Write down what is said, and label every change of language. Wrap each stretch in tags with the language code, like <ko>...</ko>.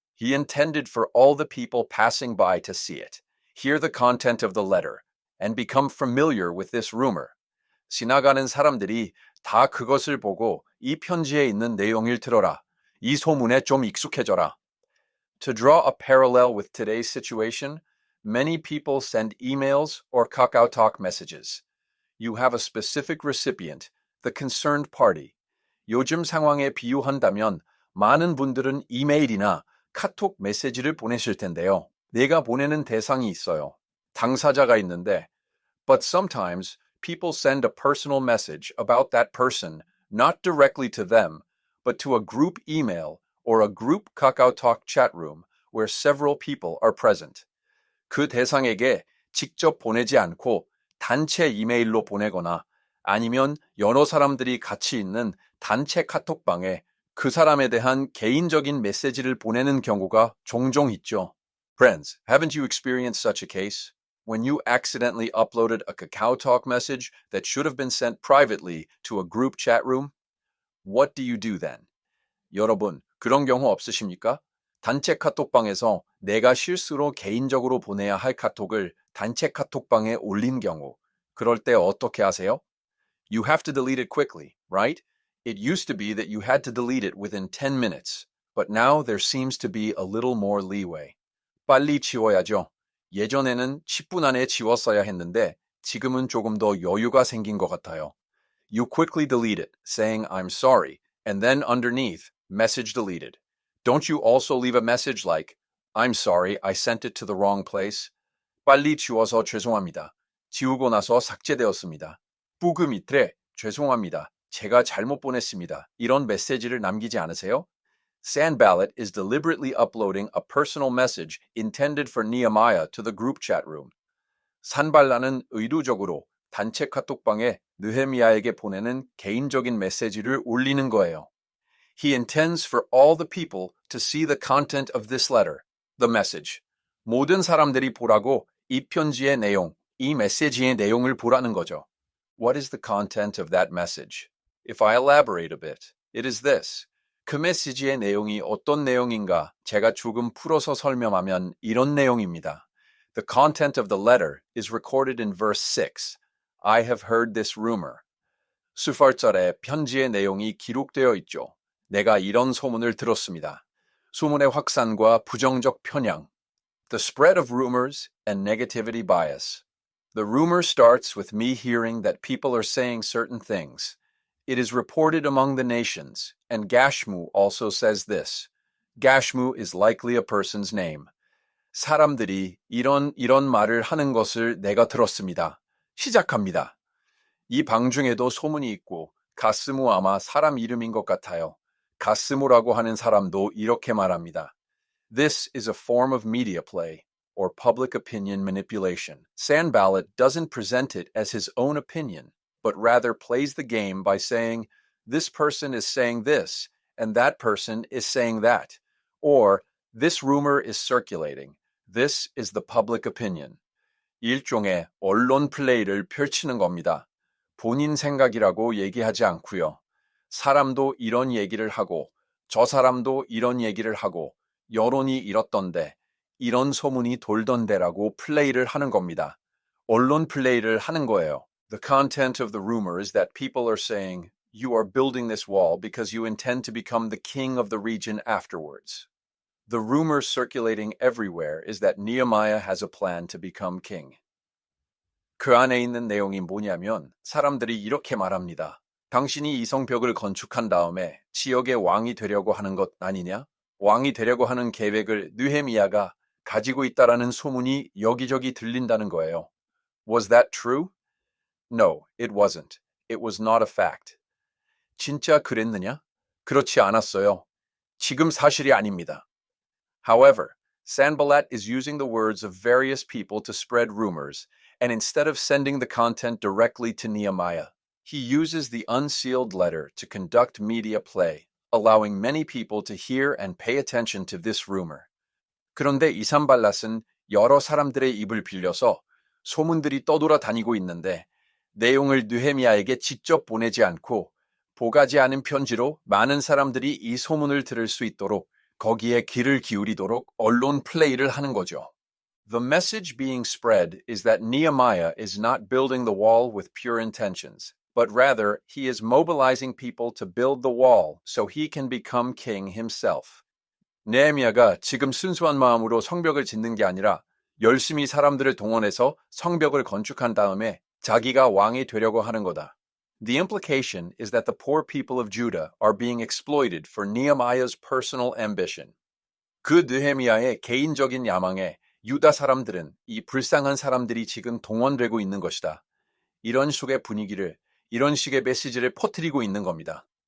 <en>He intended for all the people passing by to see it, hear the content of the letter, and become familiar with this rumor.</en> <ko>지나가는 사람들이 다 그것을 보고 이 편지에 있는 내용을 들어라. 이 소문에 좀 익숙해져라.</ko> <en>To draw a parallel with today's situation, many people send emails or KakaoTalk messages. You have a specific recipient, the concerned party.</en> <ko>요즘 상황에 비유한다면 많은 분들은 이메일이나 카톡 메시지를 보내실 텐데요. 내가 보내는 대상이 있어요. 당사자가 있는데,</ko> <en>but sometimes people send a personal message about that person, not directly to them, but to a group email or a group KakaoTalk chat room where several people are present.</en> <ko>그 대상에게 직접 보내지 않고 단체 이메일로 보내거나 아니면 여러 사람들이 같이 있는 단체 카톡방에 그 사람에 대한 개인적인 메시지를 보내는 경우가 종종 있죠.</ko> <en>Friends, haven't you experienced such a case? When you accidentally uploaded a KakaoTalk message that should have been sent privately to a group chat room? What do you do then?</en> <ko>여러분, 그런 경우 없으십니까? 단체 카톡방에서 내가 실수로 개인적으로 보내야 할 카톡을 단체 카톡방에 올린 경우, 그럴 때 어떻게 하세요?</ko> <en>You have to delete it quickly, right? It used to be that you had to delete it within 10 minutes, but now there seems to be a little more leeway.</en> <ko>빨리 지워야죠. 예전에는 10분 안에 지웠어야 했는데 지금은 조금 더 여유가 생긴 것 같아요.</ko> <en>You quickly delete it, saying I'm sorry, and then underneath, message deleted. Don't you also leave a message like, I'm sorry, I sent it to the wrong place.</en> <ko>빨리 지워서 죄송합니다. 지우고 나서 삭제되었습니다. 뿌그 밑에 죄송합니다. 제가 잘못 보냈습니다. 이런 메시지를 남기지 않으세요?</ko> <en>Sanballat is deliberately uploading a personal message intended for Nehemiah to the group chat room.</en> <ko>산발라는 의도적으로 단체 카톡방에 느헤미야에게 보내는 개인적인 메시지를 올리는 거예요.</ko> <en>He intends for all the people to see the content of this letter, the message.</en> <ko>모든 사람들이 보라고 이 편지의 내용, 이 메시지의 내용을 보라는 거죠.</ko> <en>What is the content of that message? If I elaborate a bit, it is this.</en> <ko>그 메시지의 내용이 어떤 내용인가 제가 조금 풀어서 설명하면 이런 내용입니다.</ko> <en>The content of the letter is recorded in verse 6. I have heard this rumor.</en> <ko>수팔절에 편지의 내용이 기록되어 있죠. 내가 이런 소문을 들었습니다. 소문의 확산과 부정적 편향.</ko> <en>The spread of rumors and negativity bias. The rumor starts with me hearing that people are saying certain things. It is reported among the nations, and Gashmu also says this. Gashmu is likely a person's name.</en> <ko>사람들이 이런 말을 하는 것을 내가 들었습니다. 시작합니다. 이 방 중에도 소문이 있고 가스무 아마 사람 이름인 것 같아요. 가스무라고 하는 사람도 이렇게 말합니다.</ko> <en>This is a form of media play, or public opinion manipulation. Sanballat doesn't present it as his own opinion, but rather plays the game by saying, this person is saying this, and that person is saying that, or this rumor is circulating. This is the public opinion.</en> <ko>일종의 언론 플레이를 펼치는 겁니다. 본인 생각이라고 얘기하지 않고요. 사람도 이런 얘기를 하고 저 사람도 이런 얘기를 하고 여론이 이렇던데 이런 소문이 돌던데라고 플레이를 하는 겁니다. 언론 플레이를 하는 거예요.</ko> <en>The content of the rumor is that people are saying, you are building this wall because you intend to become the king of the region afterwards. The rumor circulating everywhere is that Nehemiah has a plan to become king.</en> <ko>그 안에 있는 내용이 뭐냐면 사람들이 이렇게 말합니다. 당신이 이 성벽을 건축한 다음에 지역의 왕이 되려고 하는 것 아니냐? 왕이 되려고 하는 계획을 느헤미야가 가지고 있다라는 소문이 여기저기 들린다는 거예요.</ko> <en>Was that true? No, it wasn't. It was not a fact.</en> <ko>진짜 그랬느냐? 그렇지 않았어요. 지금 사실이 아닙니다.</ko> <en>However, Sanballat is using the words of various people to spread rumors, and instead of sending the content directly to Nehemiah, he uses the unsealed letter to conduct media play, allowing many people to hear and pay attention to this rumor.</en> <ko>그런데 이 산발랏은 여러 사람들의 입을 빌려서 소문들이 떠돌아다니고 있는데 내용을 느헤미야에게 직접 보내지 않고 보가지 않은 편지로 많은 사람들이 이 소문을 들을 수 있도록 거기에 귀를 기울이도록 언론 플레이를 하는 거죠.</ko> <en>The message being spread is that Nehemiah is not building the wall with pure intentions, but rather he is mobilizing people to build the wall so he can become king himself.</en> <ko>느헤미야가 지금 순수한 마음으로 성벽을 짓는 게 아니라 열심히 사람들을 동원해서 성벽을 건축한 다음에 자기가 왕이 되려고 하는 거다.</ko> <en>The implication is that the poor people of Judah are being exploited for Nehemiah's personal ambition.</en> <ko>그 느헤미야의 개인적인 야망에 유다 사람들은 이 불쌍한 사람들이 지금 동원되고 있는 것이다. 이런 식의 분위기를, 이런 식의 메시지를 퍼뜨리고 있는 겁니다.</ko>